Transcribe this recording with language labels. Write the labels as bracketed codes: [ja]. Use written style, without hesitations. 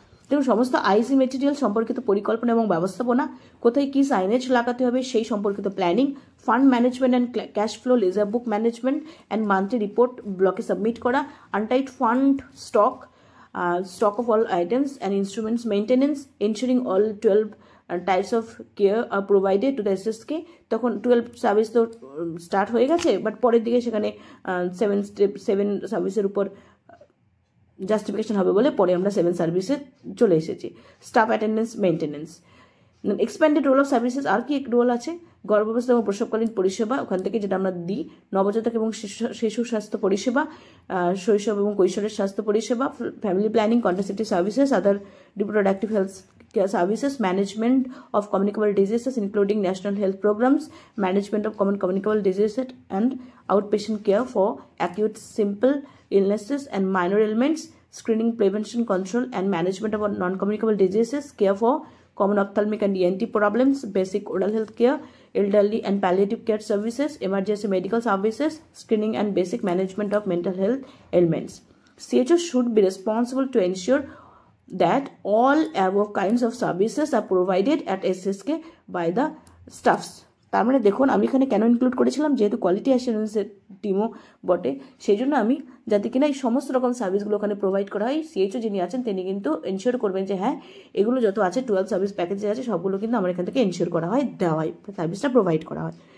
[bn] দেখুন সমস্ত IC material সম্পর্কিত পরিকল্পনা এবং ব্যবস্থাপনা, কোথায় কী সাইনেজ লাগাতে হবে সেই সম্পর্কিত planning, [en] fund management and cash flow, ledger book management and monthly report [bn] ব্লকে সাবমিট করা, [en] Untied fund stock of all items and instruments maintenance, ensuring all 12 types of care are provided to the SSK। [bn] তখন 12 service তো start হয়ে গেছে, but পরের দিকে সেখানে 7 সার্ভিসের উপর জাস্টিফিকেশন হবে বলে পরে আমরা 7 সার্ভিসে চলে এসেছি। Staff attendance maintenance, expanded role of services, আর কি রোল আছে, গর্ভাবস্থা এবং প্রসবকালীন পরিষেবা, ওখান থেকে যেটা আমরা দিই, নবজাতক এবং শিশু স্বাস্থ্য পরিষেবা, শৈশব এবং কৈশোরের স্বাস্থ্য পরিষেবা, [en] Family planning, contraceptive services, other reproductive health care services, management of communicable diseases including national health programs, management of common communicable diseases and outpatient care for acute simple illnesses and minor ailments, screening, prevention, control and management of non-communicable diseases, care for common ophthalmic and ENT problems, basic oral health care, elderly and palliative care services, emergency medical services, screening and basic management of mental health ailments. CHO should be responsible to ensure that all above kinds of services are provided at SSK by the staffs. [bn] তার মানে দেখুন আমি এখানে কেন include করেছিলাম, যেহেতু quality অ্যাসুরেন্সের টিমও বটে, সেই জন্য আমি যাতে কিনা এই সমস্ত রকম সার্ভিসগুলো ওখানে প্রোভাইড করা হয়, CHO যিনি আছেন তিনি কিন্তু এনশিওর করবেন যে হ্যাঁ এগুলো যত আছে 12 সার্ভিস প্যাকেজে আছে সবগুলো কিন্তু আমার এখান থেকে এনশিওর করা হয়, দেওয়া হয়, সার্ভিসটা প্রোভাইড করা হয়।